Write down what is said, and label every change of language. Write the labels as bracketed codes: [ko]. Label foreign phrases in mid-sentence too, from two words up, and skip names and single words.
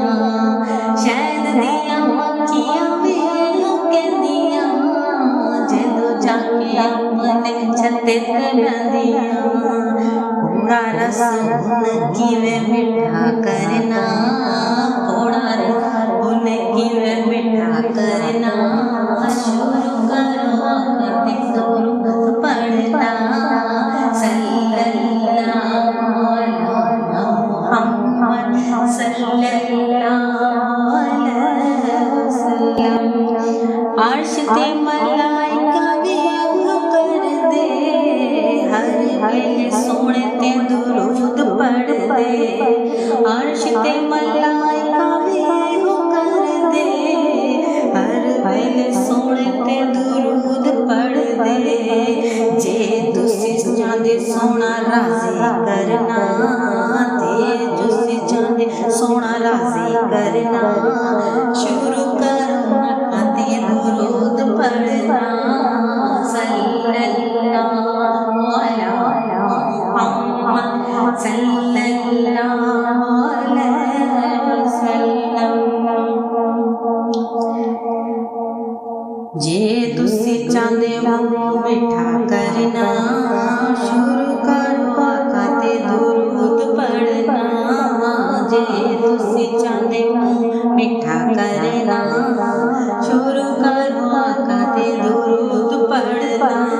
[pa] ਸ਼ਹਿਦ ਦੀਆਂ ਮੱਖੀਆਂ ਭੀ ਕਹਿੰਦੀਆਂ, ਜੇ ਤੂ ਜਾਕੇ ਅਪਣੇ ਛੱਤੇ ਤੇ ਬਹਿੰਦੀਆਂ। ਥੋੜ੍ਹਾ ਰਸ ਕਿਵੇਂ ਮਿੱਠਾ ਕਰਨਾ, ਥੋੜ੍ਹਾ ਰਸ ਕਿਵੇਂ ਮਿੱਠਾ ਕਰਨਾ, ਸ਼ੁਰੂ ਕਰੋ ਆਖ਼ਿਰੀ ਦਰੂਦ ਪੜ੍ਹਨਾ। [ar] صلى الله على محمد صلى الله عليه وسلم. [pa] ਅਰਸ਼ ਤੇ ਮਲਾਇਕਾ ਭੀ ਕਰ ਦੇ, ਹਰ ਵੇਲੇ ਸੋਹਣੇ ਤੇ ਦਰੂਦ ਪੜ੍ਹ ਦੇ। ਅਰਸ਼ ਤੇ ਮਲਾਇਕਾ ਭੀ ਕਰ ਦੇ, ਹਰ ਵੇਲੇ ਸੋਹਣੇ ਤੇ ਦਰੂਦ ਪੜ੍ਹ ਦੇ। ਜੇ ਤੁਸੀ ਚਾਹਤੇ ਸੋਹਣਾ ਰਾਜ਼ੀ ਕਰਨਾ, ਤੇ ਤੁਸੀ ਚਾਹਤੇ ਸੋਹਣਾ ਰਾਜ਼ੀ ਕਰਨਾ, ਸ਼ੁਰੂ ਕਰੋ ਆਖ਼ਿਰੀ ਦਰੂਦ ਪੜ੍ਹਨਾ। [ar] صلى الله على محمد صلى الله عليه وسلم. [pa] ਜੇ ਤੁਸੀ ਚਾਹਤੇ ਹੋ ਮਿੱਠਾ ਕਰਨਾ, ਸ਼ੁਰੂ ਕਰੋ ਆਖ਼ਿਰੀ ਦਰੂਦ ਪੜ੍ਹਨਾ। ਜੇ ਤੁਸੀ ਚਾਹਤੇ ਹੋ ਮਿੱਠਾ ਕਰਨਾ, ਸ਼ੁਰੂ ਕਰੋ ਆਖ਼ਿਰੀ ਦਰੂਦ ਪੜ੍ਹਨਾ।